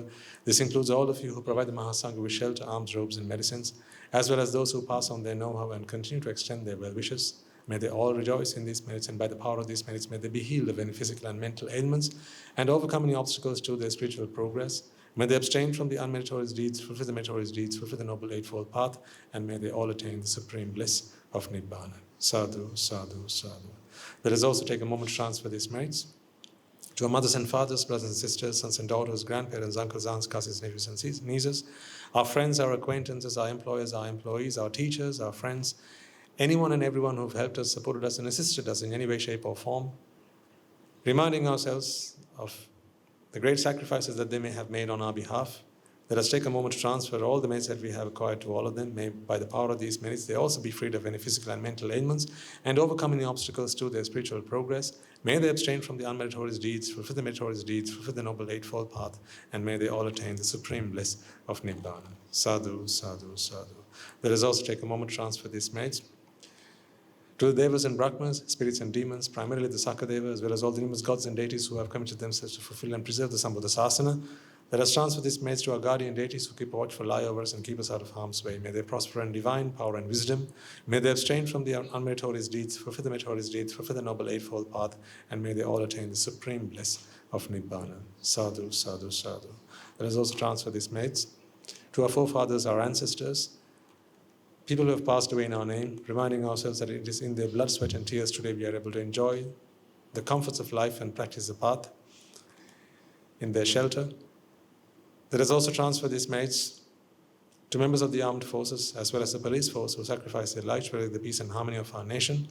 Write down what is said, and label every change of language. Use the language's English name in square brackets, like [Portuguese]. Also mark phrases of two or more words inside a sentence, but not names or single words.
[English] This includes all of you who provide the Mahasanga with shelter, alms, robes, and medicines, as well as those who pass on their know-how and continue to extend their well wishes. May they all rejoice in these merits, and by the power of these merits, may they be healed of any physical and mental ailments and overcome any obstacles to their spiritual progress. May they abstain from the unmeritorious deeds, fulfill the meritorious deeds, fulfill the Noble Eightfold Path, and may they all attain the supreme bliss of Nibbāna. [Pali] Sadhu, sadhu, sadhu. [English] Let us also take a moment to transfer these merits to our mothers and fathers, brothers and sisters, sons and daughters, grandparents, uncles, aunts, cousins, nephews and nieces, our friends, our acquaintances, our employers, our employees, our teachers, our friends, anyone and everyone who have helped us, supported us, and assisted us in any way, shape, or form, reminding ourselves of the great sacrifices that they may have made on our behalf. Let us take a moment to transfer all the merits that we have acquired to all of them. May, by the power of these merits, they also be freed of any physical and mental ailments and overcome any obstacles to their spiritual progress. May they abstain from the unmeritorious deeds, fulfill the meritorious deeds, fulfill the Noble Eightfold Path, and may they all attain the supreme bliss of Nibbāna. [Pali] Sadhu, sadhu, sadhu. [English] Let us also take a moment to transfer these merits to the Devas and Brahmas, spirits and demons, primarily the Sakadeva, as well as all the numerous gods and deities who have committed themselves to fulfill and preserve the Sambuddhasasana. Let us transfer these merits to our guardian deities who keep a watchful eye over us and keep us out of harm's way. May they prosper in divine power and wisdom. May they abstain from the unmeritorious deeds, fulfill the meritorious deeds, fulfill the Noble Eightfold Path, and may they all attain the supreme bliss of Nibbāna. [Pali] Sadhu, sadhu, sadhu. [English] Let us also transfer these merits to our forefathers, our ancestors, people who have passed away in our name, reminding ourselves that it is in their blood, sweat, and tears today we are able to enjoy the comforts of life and practice the path in their shelter. Let us also transfer these merits to members of the armed forces as well as the police force who sacrificed their lives for the peace and harmony of our nation.